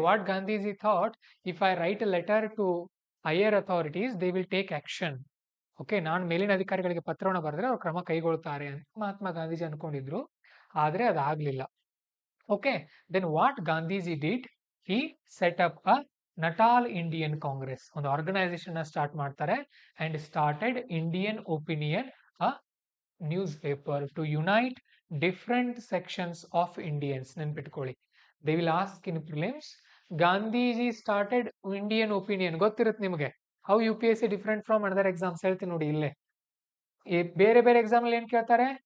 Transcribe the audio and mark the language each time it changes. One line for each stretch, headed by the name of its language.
English: What Gandhiji thought, if I write a letter to higher authorities they will take action.
Kannada: Okay, ನಾನು ಮೇಲಿನ ಅಧಿಕಾರಿಗಳಿಗೆ ಪತ್ರವನ್ನು ಬರೆದ್ರೆ ಅವ್ರು ಕ್ರಮ ಕೈಗೊಳ್ತಾರೆ ಅಂತ ಮಹಾತ್ಮ ಗಾಂಧೀಜಿ ಅನ್ಕೊಂಡಿದ್ರು. ಆದ್ರೆ ಅದಾಗ್ಲಿಲ್ಲ.
English: Okay, then what Gandhiji did, he set up a Natal Indian Congress,
Kannada: ಒಂದು ಆರ್ಗನೈಸೇಷನ್ ಸ್ಟಾರ್ಟ್ ಮಾಡ್ತಾರೆ.
English: And started Indian Opinion, a newspaper to unite different sections of Indians.
Kannada: ನೆನ್ಪಿಟ್ಕೊಳ್ಳಿ,
English: They will ask in prelims. Gandhiji started Indian Opinion.
Kannada: ಗೊತ್ತಿರುತ್ತೆ ನಿಮಗೆ.
English: how UPSC different from other exams
Kannada: ಹೇಳ್ತೀನಿ ನೋಡಿ ಇಲ್ಲೇ. ಬೇರೆ ಬೇರೆ ಎಕ್ಸಾಮ್ ಅಲ್ಲಿ ಏನ್ ಕೇಳ್ತಾರೆ?